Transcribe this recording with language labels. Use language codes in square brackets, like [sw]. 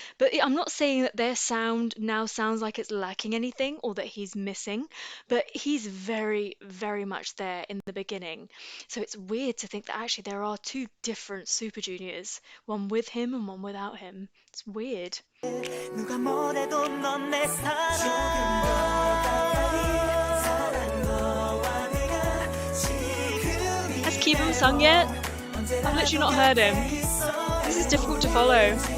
[en] But I'm not saying that their sound now sounds like it's lacking anything or that he's missing, but he's very, very much there in the beginning. So it's weird to think that actually there are two different Super Juniors, one with him and one without him. It's weird. [ko] 누가 뭐래도 넌 내 사랑 조금 더 가까이 사랑 너와 내가 지금 [en] Has Keebum sung yet? I've literally not heard him. This is difficult to follow.